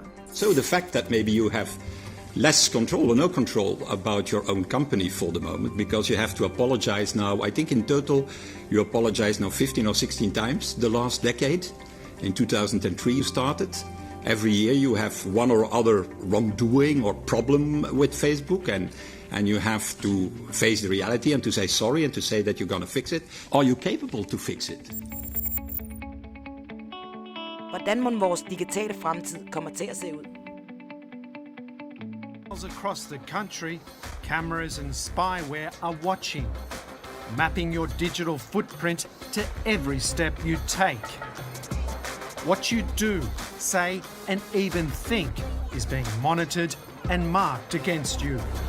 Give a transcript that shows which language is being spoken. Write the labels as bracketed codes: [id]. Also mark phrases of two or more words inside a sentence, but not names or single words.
[en] So the fact that maybe you have less control or no control about your own company for the moment, because you have to apologize now, I think in total you apologize now 15 or 16 times the last decade. In 2003 you started. Every year you have one or other wrongdoing or problem with Facebook, and you have to face the reality and to say sorry and to say that you're going to fix it. Are you capable to fix it? [da] Hvordan må vores digitale fremtid kommer til at se ud? [en] Across the country, cameras and spyware are watching, mapping your digital footprint to every step you take. What you do, say, and even think is being monitored and marked against you.